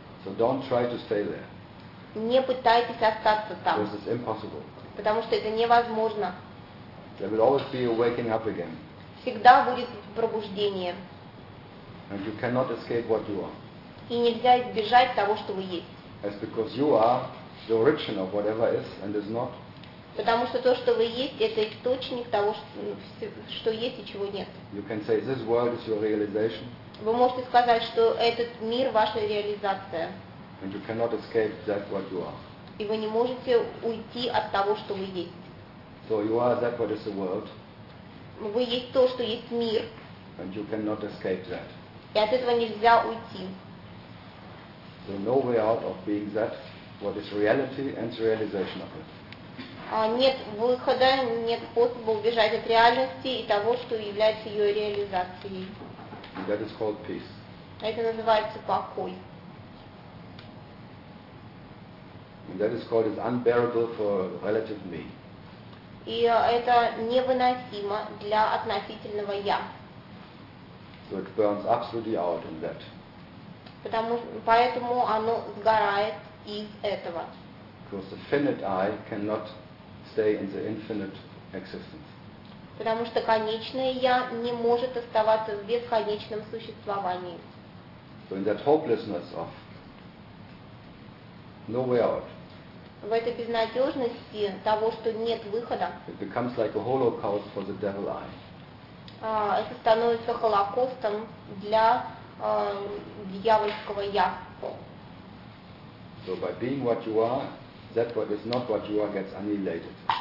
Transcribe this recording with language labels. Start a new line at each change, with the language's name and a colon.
English: So don't try to stay there.
Russian: Не пытайтесь остаться там.
English: Because it's impossible.
Russian: Потому что это невозможно.
English: There will always be a waking up again.
Russian: Всегда будет пробуждение.
English: And you cannot escape what you are.
Russian: И нельзя избежать того, что вы есть.
English: That's because you are the origin of whatever is and is not.
Russian: Потому что то, что вы есть, это источник того, что есть и чего нет.
English: You can say this world is your realization.
Russian: Вы можете сказать, что этот мир – ваша реализация.
English: And you cannot escape that what you are.
Russian: И вы не можете уйти от того, что вы есть.
English: So you are that what is the world.
Russian: Вы есть то, что есть мир.
English: And you cannot escape that.
Russian: И от этого нельзя уйти.
English: So no way out of being that what is reality and the realization of it.
Russian: Нет выхода, нет способа убежать от реальности и того, что является ее реализацией.
English: And that is called peace.
Russian: Это называется покой.
English: And that is called is unbearable for relative me.
Russian: И это невыносимо для относительного я.
English: So it burns absolutely out in that.
Russian: Поэтому оно сгорает из этого.
English: Because the finite I cannot stay in the infinite existence.
Russian: Потому что конечное «я» не может оставаться в бесконечном существовании.
English: So in that hopelessness of no way out,
Russian: в этой безнадежности того, что нет выхода,
English: it becomes like a holocaust for the devil eye.
Russian: Это становится холокостом для дьявольского «я».
English: So by being what you are, that what is not what you are gets annihilated.